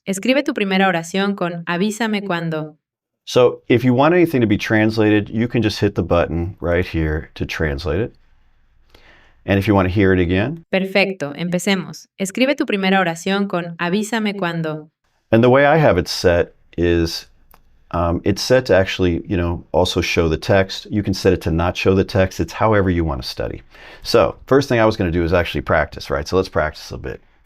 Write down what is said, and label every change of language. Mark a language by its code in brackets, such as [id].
[es] Escribe tu primera oración con avísame cuando. [en] So if you want anything to be translated, you can just hit the button right here to translate it. And if you want to hear it again. [es] Perfecto, empecemos. Escribe tu primera oración con avísame cuando. [en] And the way I have it set is it's set to actually, also show the text. You can set it to not show the text. It's however you want to study. So first thing I was going to do is actually practice, right? So let's practice a bit.